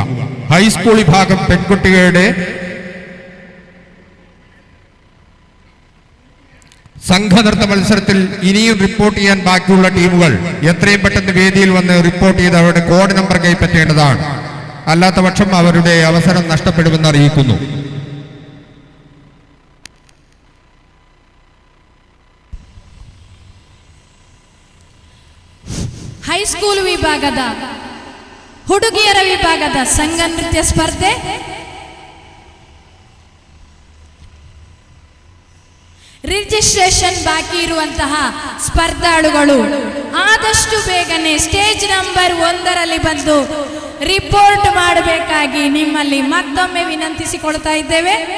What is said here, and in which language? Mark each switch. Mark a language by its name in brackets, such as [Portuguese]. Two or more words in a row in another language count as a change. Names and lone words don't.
[Malayalam] ഹൈസ്കൂൾ വിഭാഗം പെൺകുട്ടികളുടെ സംഘനൃത്ത മത്സരത്തിൽ ഇനിയും റിപ്പോർട്ട് ചെയ്യാൻ ബാക്കിയുള്ള ടീമുകൾ എത്രയും പെട്ടെന്ന് വേദിയിൽ വന്ന് റിപ്പോർട്ട് ചെയ്ത് അവരുടെ കോഡ് നമ്പർ കൈപ്പറ്റേണ്ടതാണ്. അല്ലാത്ത പക്ഷം അവരുടെ അവസരം നഷ്ടപ്പെടുമെന്ന് അറിയിക്കുന്നു. [Kannada] ಹೈಸ್ಕೂಲ್ ವಿಭಾಗದ ಹುಡುಗಿಯರ ವಿಭಾಗದ ಸಂಘ ನೃತ್ಯ ಸ್ಪರ್ಧೆ ರಿಜಿಸ್ಟ್ರೇಷನ್ ಬಾಕಿ ಇರುವಂತಹ ಸ್ಪರ್ಧಾಳುಗಳು ಆದಷ್ಟು ಬೇಗನೆ [English] stage number [Kannada] 1ರಲ್ಲಿ ಬಂದು ರಿಪೋರ್ಟ್ ಮಾಡಬೇಕಾಗಿ ನಿಮ್ಮಲ್ಲಿ ಮತ್ತೊಮ್ಮೆ ವಿನಂತಿಸಿಕೊಳ್ತಾ ಇದ್ದೇವೆ.